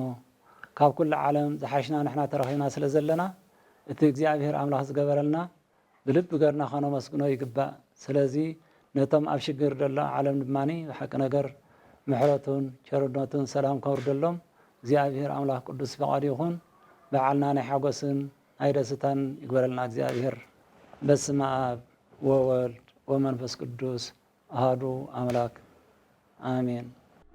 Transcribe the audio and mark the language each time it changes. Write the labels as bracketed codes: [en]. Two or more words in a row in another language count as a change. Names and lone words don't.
[ti] ካብ ኩሉ ዓለም ዝሓሽና ንሕና ተረኺብና ስለ ዘለና እቲ እግዚአብሔር ኣምላኽ ዝገበረልና ብልቢ ገርና ከነመስግኖ ይግባእ። ስለዚ ነቶም ኣብ ሽግር ዘሎ ዓለም ድማኒ ብሓቂ ነገር ምሕረቱን ቸርነቱን ሰላም ከውርደሎም እግዚአብሔር ኣምላኽ ቅዱስ ፈቃዱ ይኹን። በዓልና ናይ ሓጎስን ናይ ደስታን ይግበረልና እግዚአብሔር። [gez] በስመ አብ ወወልድ ወመንፈስ ቅዱስ አሐዱ አምላክ አሜን።